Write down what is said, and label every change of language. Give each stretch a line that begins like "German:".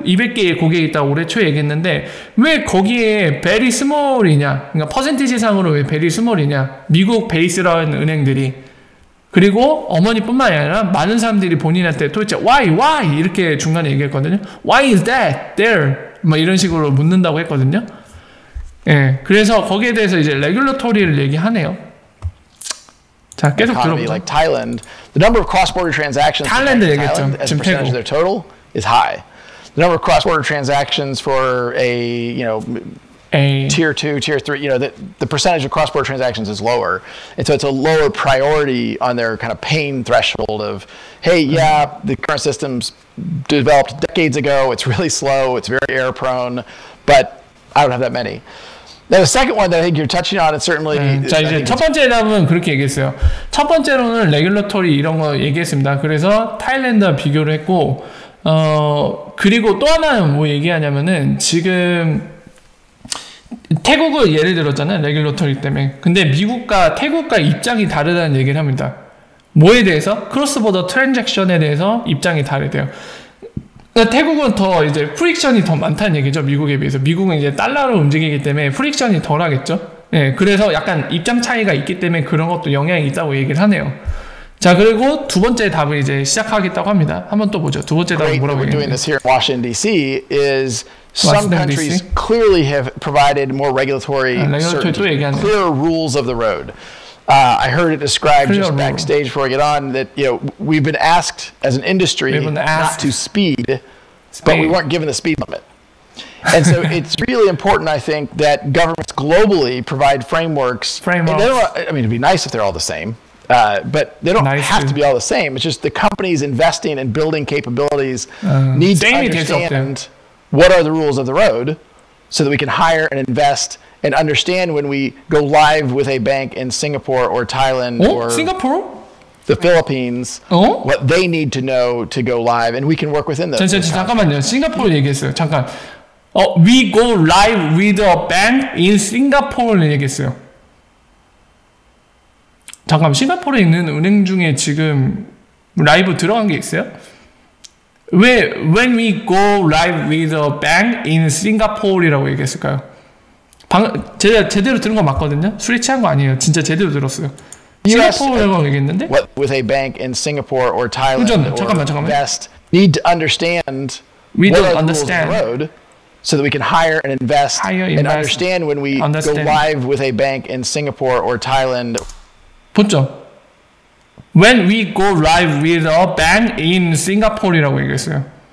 Korean: 200개의 고객이 있다고 올해 초에 얘기했는데 왜 거기에
English: very small
Korean: 이냐, 그러니까 퍼센티지상으로 왜 very small이냐, 미국 베이스라는 은행들이. 그리고 어머니뿐만 아니라 많은 사람들이 본인한테 도대체 why 이렇게 중간에 얘기했거든요.
English: Why is that there?
Korean: 뭐 이런 식으로 묻는다고 했거든요. 그래서 거기에 대해서 이제 레귤러토리를 얘기하네요. 자, 계속 들어보죠.
English: Like Thailand, the number of cross-border transactions in Thailand as a percentage of their total is high. The number of cross-border transactions for a tier 2, tier 3, the percentage of cross-border transactions is lower. And so it's a lower priority on their kind of pain threshold of, hey, yeah, the current system's developed decades ago. It's really slow. It's very error prone, but I don't have that many. Now, the second one that I think you're touching on is certainly.
Korean: 자, 이제 첫 번째 답은 그렇게 얘기했어요. 첫 번째로는 레귤러토리 이런 거 얘기했습니다. 그래서 타일랜드와 비교를 했고, 그리고 또 하나는 뭐 얘기하냐면은 지금 태국을 예를 들었잖아요. 레귤러토리 때문에. 근데 미국과 태국과 입장이 다르다는 얘기를 합니다. 뭐에 대해서? 크로스보더 트랜잭션에 대해서 입장이 다르대요. 그러니까 태국은 더 이제 프릭션이 더 많다는 얘기죠. 미국에 비해서. 미국은 이제 달러로 움직이기 때문에 프릭션이 덜 하겠죠. 그래서 약간 입장 차이가 있기 때문에 그런 것도 영향이 있다고 얘기를 하네요. 자, 그리고 두 번째 답을 이제 시작하겠다고 합니다. 한번 또 보죠. 두 번째 답은 뭐라고 얘기했는데.
English: Washington D.C. is some countries clearly have provided more regulatory certainty, clearer rules of the road. I heard it described just backstage before I get on that we've been asked as an industry not to speed, but we weren't given the speed limit. And so it's really important, I think, that governments globally provide frameworks. And they don't, I mean, it'd be nice if they're all the same, but they don't have to be all the same. It's just the companies investing and building capabilities need to understand what are the rules of the road so that we can hire and invest and understand when we go live with a bank in Singapore or Thailand or the Philippines, what they need to know to go live, and we can work within those.
Korean: 잠깐만요. 싱가포르 얘기했어요. 잠깐.
English: We go live with a bank in Singapore
Korean: 얘기했어요. 잠깐, 싱가포르에 있는 은행 중에 지금 라이브 들어간 게 있어요? 왜
English: when we go live with a bank in Singapore
Korean: 이라고 얘기했을까요? 제가 제대로 들은 거 맞거든요. 술이 취한 거 아니에요. 진짜 제대로 들었어요. 싱가포르라고 얘기했는데.
English: What with a bank in Singapore or Thailand
Korean: 잠깐만.
English: invest need to understand. We don't understand. So that we can hire and invest and understand when we go live with a bank in Singapore or Thailand.
Korean: 보죠.
English: When we go live with a bank in Singapore이라고
Korean: 얘기했어요.